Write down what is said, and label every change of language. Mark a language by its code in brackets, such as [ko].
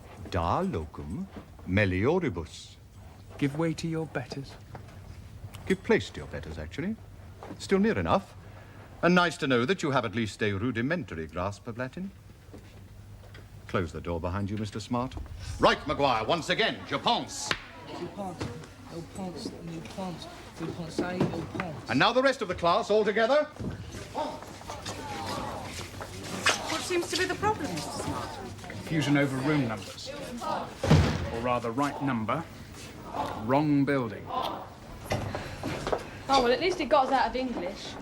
[la] Da locum melioribus. [en] Give way to your betters. Give place to your betters, actually. Still near enough. And nice to know that you have at least a rudimentary grasp of Latin. Close the door behind you, Mr. Smart. Right, Maguire, once again, [fr] je pense. Je pense, je pense, je pense, je pense, je pense. [en] And now the rest of the class, all together. What seems to be the problem, Mr. Smart? Confusion over room numbers. Or rather, right number, wrong building. Oh, well, at least it got us out of English.